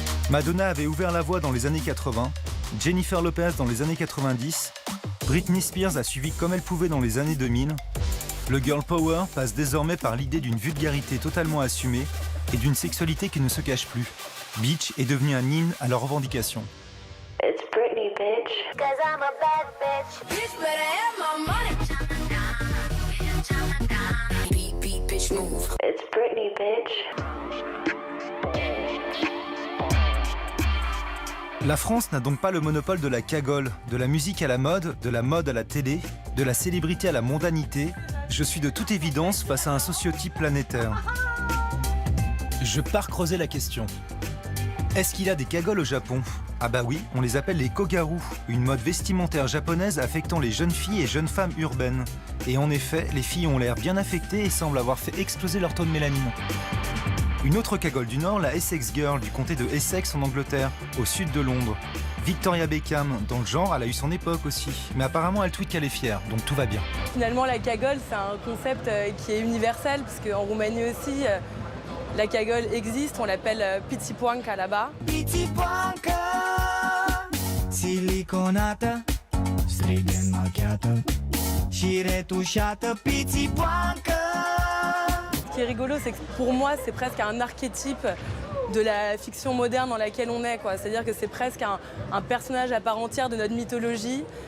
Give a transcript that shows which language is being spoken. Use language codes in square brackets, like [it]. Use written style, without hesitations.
[fr] Madonna avait ouvert la voie dans les années 80, Jennifer Lopez dans les années 90, Britney Spears a suivi comme elle pouvait dans les années 2000. Le girl power passe désormais par l'idée d'une vulgarité totalement assumée et d'une sexualité qui ne se cache plus. Bitch est devenu un hymne à leurs revendications. [en] It's Britney, bitch. 'Cause I'm a bad bitch. Bitch, better have my money. It's Britney, bitch. [fr] La France n'a donc pas le monopole de la cagole, de la musique à la mode, de la mode à la télé, de la célébrité à la mondanité. Je suis de toute évidence face à un sociotype planétaire. Je pars creuser la question. Est-ce qu'il y a des cagoles au Japon? Ah bah oui, on les appelle les kogaru, une mode vestimentaire japonaise affectant les jeunes filles et jeunes femmes urbaines. Et en effet, les filles ont l'air bien affectées et semblent avoir fait exploser leur taux de mélanine. Une autre cagole du Nord, la Essex Girl du comté de Essex en Angleterre, au sud de Londres. Victoria Beckham, dans le genre, elle a eu son époque aussi. Mais apparemment, elle tweet qu'elle est fière, donc tout va bien. Finalement, la cagole, c'est un concept qui est universel, parce qu'en Roumanie aussi, la cagole existe, on l'appelle pitipoanka là-bas. [ro] Pitipoanka, siliconată, strigând machiată și retușată, pitipoanka. [fr] Ce qui est rigolo, c'est que pour moi, c'est presque un archétype de la fiction moderne dans laquelle on est, quoi. C'est-à-dire que c'est presque un personnage à part entière de notre mythologie.